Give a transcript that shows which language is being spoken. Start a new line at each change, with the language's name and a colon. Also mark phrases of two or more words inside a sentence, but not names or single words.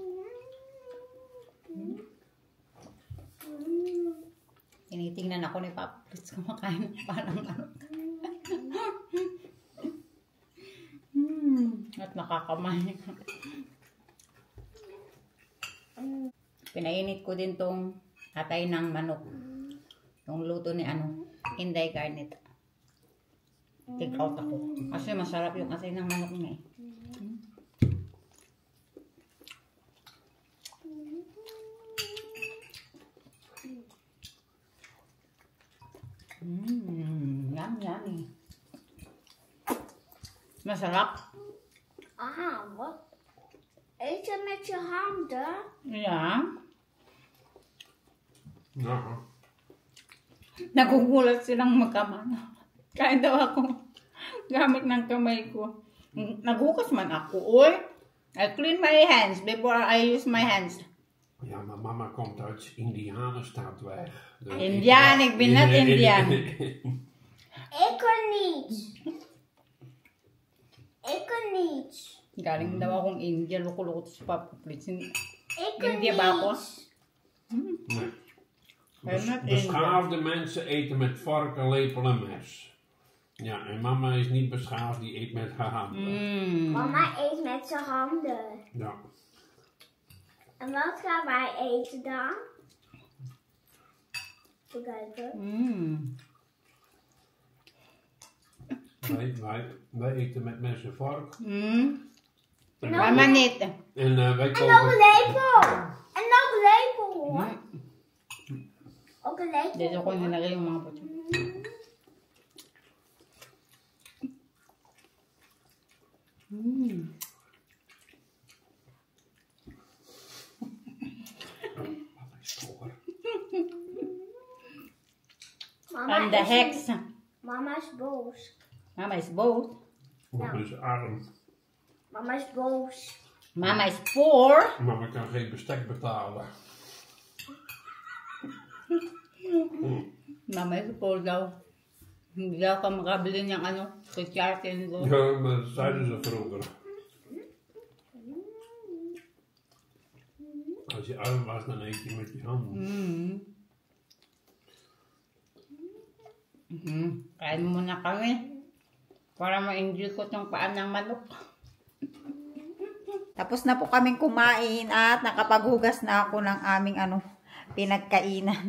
Filipino: Tinitingnan ako ni Papa Plitz kumakain ng parang at nakakamay. Pinainit ko din tong atay ng manok. Yung luto ni Inday Garnet.
English: Take out
Filipino: ako. Kasi masarap yung atay ng manok niya, eh. Yummy. Masarap.
Dutch: Wat? Eet je met je handen? Ja. Nou,
Filipino: Nagugulat silang magkama. Kain daw ako gamit ng kamay ko.
Cebuano: Naghukas man ako, oy.
English: I clean my hands before I use my hands.
Dutch: Ja, maar mama komt uit Indianenstadweg. Indian, ik ben net Indian. Ik kan niet. Ik kan niet.
Filipino: Galing daw akong India, loko-loko sa papaplits.
Dutch: Ik kan
Filipino: India ba ako?
Dutch: niet. Nee. Beschaafde mensen eten met vorken, lepel en mes. Ja, en mama is niet beschaafd, die eet met haar handen. Mama eet met zijn handen. Ja. En wat gaan wij eten dan? Even kijken. Wij eten met mes en vork. Mama niet. En wij En kopen... nog een lepel. En nog een lepel hoor. Ook een lepel.
Filipino: Dito ko nilagay yung mga puto.
Dutch: Mama
English: I'm the
Dutch: is- hex. Mama is boos. Mama is both. Mama is arm. Mama is boos.
English: Mama is poor.
Dutch: Mama kan geen bestek betalen.
English: Mama is poor daw.
Filipino: Hindi daw ka makabili ng ano, kutsarte ko.
Dutch: Ja, maar dat zeiden ze vroeger. Als je arm was, dan eet je met je handen.
Filipino: Kain muna kami. Para ma-enjoy ko tong paan ng manok. Tapos na po kaming kumain at nakapaghugas na ako ng aming pinagkainan.